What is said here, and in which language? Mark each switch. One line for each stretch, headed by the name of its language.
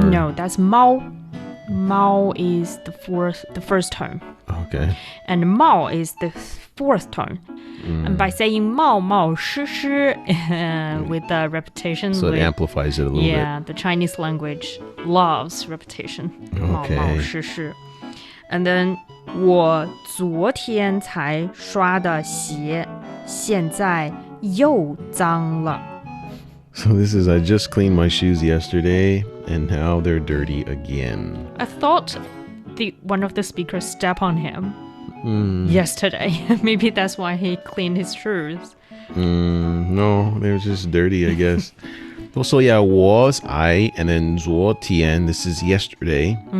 English: no, that's 猫.猫 is the first tone. Okay. And 冒 is the fourth tone. And by saying 冒冒失失 with the repetition. So it amplifies it a little bit. Yeah, the Chinese language loves repetition.
Chinese: 冒冒失失.
English: And then
Chinese: 我昨天才刷的鞋现在又脏了.
English: So this is I just cleaned my shoes yesterday and now they're dirty again. I thought one of the speakers stepped on him yesterday. Maybe that's why he cleaned his shoes. No, they're just dirty, I guess. Also, yeah, was I and then 昨天 this is yesterday.